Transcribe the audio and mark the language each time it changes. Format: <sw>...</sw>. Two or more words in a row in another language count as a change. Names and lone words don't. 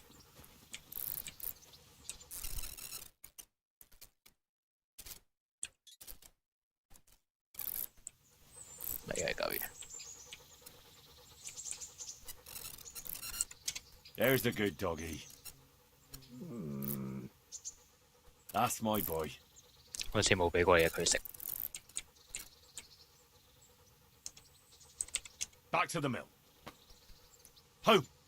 <en>There's the good doggy. That's my boy.</en> <yue>好似冇俾過嘢佢食。</yue> <en>Back to the mill. Ho!</en>